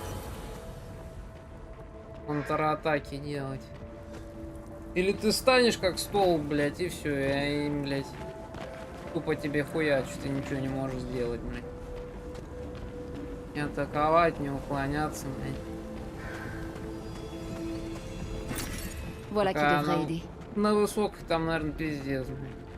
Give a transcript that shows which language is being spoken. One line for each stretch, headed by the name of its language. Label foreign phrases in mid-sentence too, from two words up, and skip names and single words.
Russian: контратаки делать. Или ты станешь как стол, блядь, и все, и им, блядь, тупо тебе хуячу, ты ничего не можешь сделать, блядь. Не атаковать, не уклоняться, блядь.
French: Voilà qui Ah, devrait non. aider.
Russian: На высокой там, наверное, пиздец, блядь.